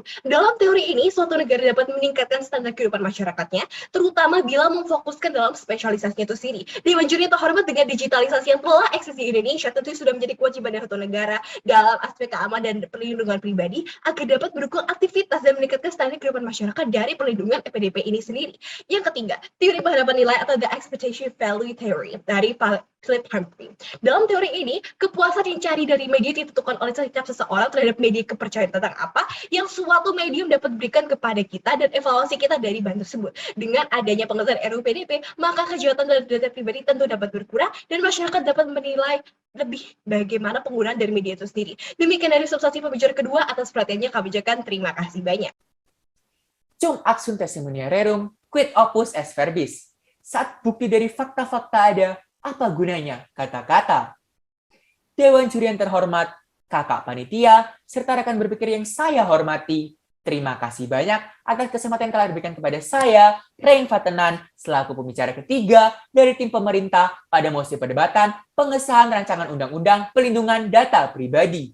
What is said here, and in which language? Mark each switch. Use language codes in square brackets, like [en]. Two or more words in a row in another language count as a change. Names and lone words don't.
[id] Dalam teori ini, suatu negara dapat meningkatkan standar kehidupan masyarakatnya, terutama bila memfokuskan dalam spesialisasinya itu sendiri. Dewan Juri Terhormat, dengan digitalisasi yang telah eksis di Indonesia, tentu sudah menjadi kewajiban dari suatu negara dalam aspek keamanan dan perlindungan pribadi agar dapat mendukung aktivitas dan meningkatkan standar kehidupan masyarakat dari perlindungan PDP ini sendiri. Yang ketiga, teori penghadapan nilai atau [en] the expectation value theory [id] dari Philip Humphrey. Dalam teori ini, kepuasan yang dicari dari media ditentukan oleh setiap seseorang terhadap media kepercayaan tentang apa yang suatu medium dapat berikan kepada kita dan evaluasi kita dari bahan tersebut. Dengan adanya pengesahan RUU PDP, maka kejahatan dan data pribadi tentu dapat berkurang dan masyarakat dapat menilai lebih bagaimana penggunaan dari media itu sendiri. Demikian dari substansi pembicaraan kedua. Atas perhatiannya kami ucapkan terima kasih banyak. [la] Cum axum testimonia rerum, quid opus est verbis. [id] Saat bukti dari fakta-fakta ada, apa gunanya kata-kata? Dewan Juri yang terhormat, kakak panitia, serta rekan berpikir yang saya hormati, terima kasih banyak atas kesempatan yang telah diberikan kepada saya, Rein Vatenan, selaku pembicara ketiga dari tim pemerintah pada mosi perdebatan pengesahan rancangan undang-undang pelindungan data pribadi.